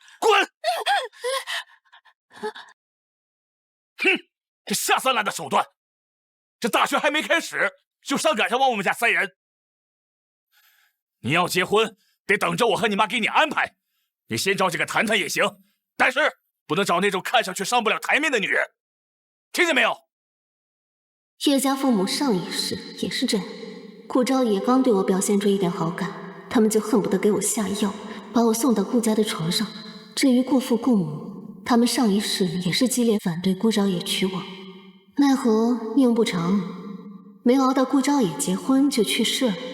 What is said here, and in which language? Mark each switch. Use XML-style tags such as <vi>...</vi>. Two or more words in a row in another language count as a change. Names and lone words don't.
<zh>滾！哼，這下三濫的手段，這大學還沒開始，就上趕上往我們家塞人。你要結婚，得等着我和你媽給你安排。你先找幾個談談也行，但是不能找那種看上去上不了台面的女人，聽見沒有？葉家父母上一世也是這樣，顧昭也剛對我表現出一點好感，他們就恨不得給我下藥，把我送到顧家的床上。至於顧父顧母，他們上一世也是激烈反對顧昭也娶我，奈何命不長，沒熬到顧昭也結婚就去世了。</zh>